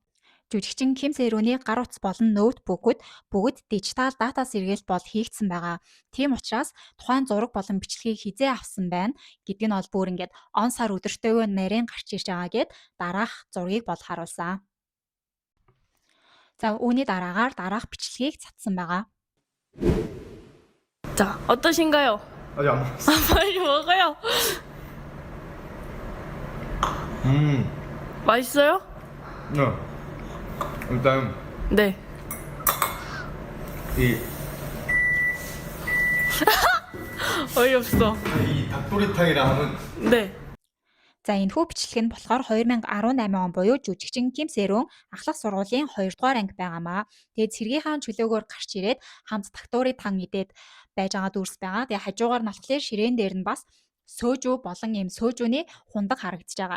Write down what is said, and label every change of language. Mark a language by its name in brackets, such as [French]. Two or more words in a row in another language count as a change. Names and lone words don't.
[Mongolian] Жүжигчин Ким Сэрүний гар утас болон ноутбукуд бүгд дижитал дата сэргээлт бол хийгдсэн байгаа. Тийм учраас тухайн зураг болон бичлэгийг хизээ авсан байна гэдг нь бол бүр ингээд он сар өдөртөөгөө нарийн гарч ирж байгаа гэд дараах зургийг бол харуулсан. За үүний дараагаар дараах бичлэгийг цацсан байгаа. [Korean] 자, 어떠신가요? 아직 안 먹었어. 빨리 먹어요. 맛있어요? 네. 일단 네. 어이없어. 이 닭도리탕이랑 하면 네. [Mongolian] За энэхүү бичлэг нь болохоор 2018 он буюу жүжигчин Ким Сэрүн ахлах сургуулийн 2 дугаар анги байгаамаа. Тэгээд цэргийнхаа чөлөөгөөр гарч ирээд хамт даκτуурын тан идээд байж байгаа дүрс байгаа. Тэгээд хажуугаар нь болохоор ширээн дээр нь бас сөөжүү болон ийм сөөжүүний хундаг харагдаж байгаа.